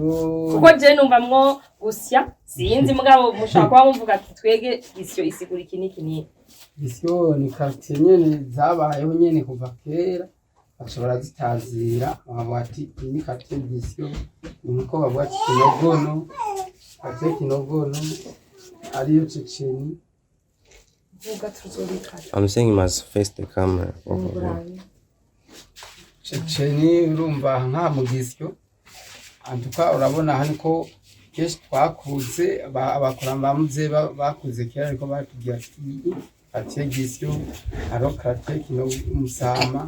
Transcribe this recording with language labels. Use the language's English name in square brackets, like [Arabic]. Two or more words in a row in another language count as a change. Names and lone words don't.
[Rundi] kuko je numvamwo gusya sinzi mugabo mushaka kuba muvuga ati twege gisyo isigura iki n'iki n'iki gisyo ni quartier nyene zabayeho nyene kuva kera bashobora zitazira bavuga ati ni quartier gisyo niko bavuga ati Kinogono quartier Kinogono ariyo Ceceni. [English] I'm saying you must face the camera. [Rundi] Ceceni urumva nka mu gisyo antuka urabona hano ko kenshi twakuze abakuramba bamuze bakuze kera ariko batubwira ati gisyo haro quartier Musama